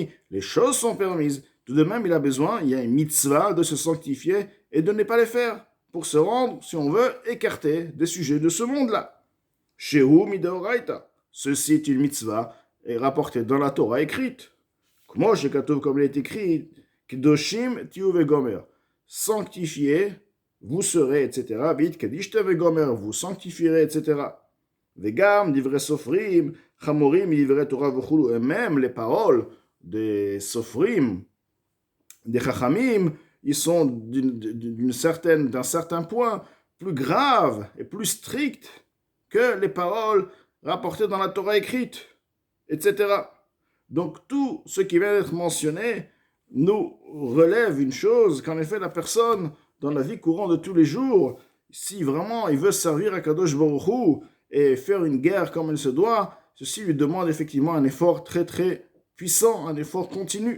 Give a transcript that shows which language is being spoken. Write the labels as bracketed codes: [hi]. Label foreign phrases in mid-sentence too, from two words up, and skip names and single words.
[fr] Les choses sont permises. Tout de même, il a besoin, il y a une mitzvah de se sanctifier et de ne pas les faire pour se rendre, si on veut, écarté des sujets de ce monde-là. [he] שהוא מדאורייתא. [fr] Ceci est une mitzvah et rapportée dans la Torah écrite. Comment comme il est écrit, [he] קדושים תהיו וגומר. [fr] Sanctifié, vous serez, etc. Vite, [he] והתקדשתם וגומר, [fr] vous sanctifierez, etc. [he] וגם, דברי סופרים, חמורים, דברי תורה וכולי, [fr] et même les paroles des sofrim, des chachamim, ils sont d'un certain point plus graves et plus strictes que les paroles rapportées dans la Torah écrite, etc. Donc tout ce qui vient d'être mentionné nous relève une chose, qu'en effet la personne, dans la vie courante de tous les jours, si vraiment il veut servir à [he] קדוש ברוך הוא, [fr] et faire une guerre comme il se doit, ceci lui demande effectivement un effort très très puissant, un effort continu.